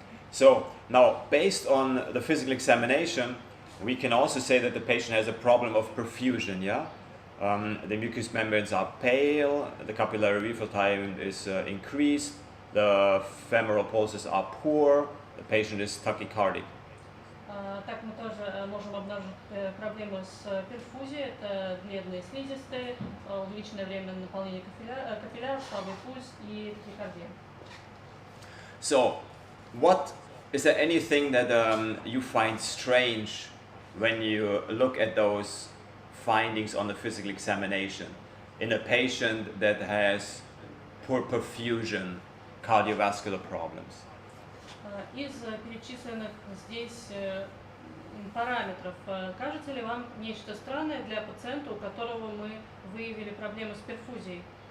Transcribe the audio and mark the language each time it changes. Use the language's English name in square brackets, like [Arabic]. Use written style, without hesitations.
[English] So now, based on the physical examination, we can also say that the patient has a problem of perfusion. Yeah, the mucous membranes are pale, the capillary refill time is increased, the femoral pulses are poor, the patient is tachycardic. [Russian] Так мы тоже можем обнаружить проблемы с перфузией, это бледные слизистые, увеличенное время наполнения капилляров, слабый пульс и тахикардия. [English] So, is there anything that you find strange when you look at those findings on the physical examination in a patient that has poor perfusion, cardiovascular problems? [Russian] Из перечисленных здесь параметров, кажется ли вам нечто странное для пациента, у которого мы выявили проблемы с перфузией?